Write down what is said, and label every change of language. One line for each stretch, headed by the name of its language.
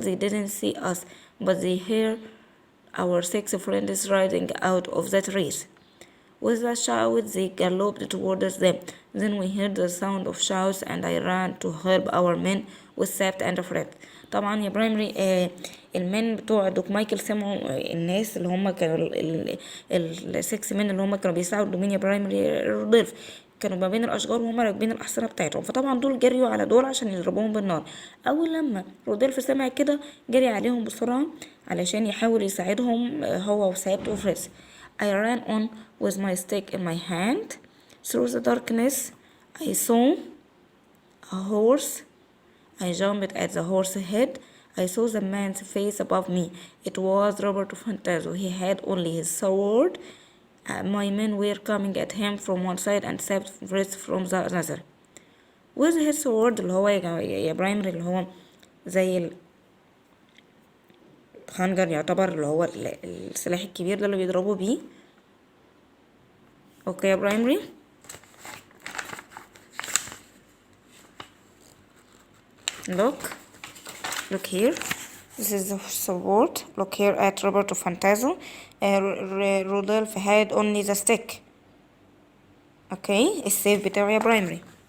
English: They didn't see us, but they heard our 6 friends riding out of the trees. With a shout, they galloped towards them. Then we heard the sound of shouts, and I ran to help our men with Sept and Fred.
Arabic: طبعا يا برايمري المن بتوع دوك مايكل سمعوا الناس اللي هم كانوا السكس من اللي هم كانوا بيساعدوا مين يا برايمري رودولف، كانوا ما بين الاشجار وهم راكبين الاحصنه بتاعتهم، فطبعا دول جريوا على دول عشان يضربوهم بالنار. اول لما رودولف سمع كده جري عليهم بسرعه علشان يحاول يساعدهم هو وسابت وفريس.
English: I ran on with my stick in my hand. Through the darkness, I saw a horse. I jumped at the horse's head. I saw the man's face above me. It was Robert Fantazo. He had only his sword. My men were coming at him from one side and Sept Fritz from the other. With his sword
Arabic: اللي هو يا برايمري اللي هو زي الخنجر يعتبر اللي هو السلاح الكبير ده اللي بيضربوا بيه. اوكي يا برايمري.
English: Look here. This is the sword. Look here at Roberto Fantazo. Rudolph had only the stick.
Arabic: Okay, السيف بتاعه يا برايمري.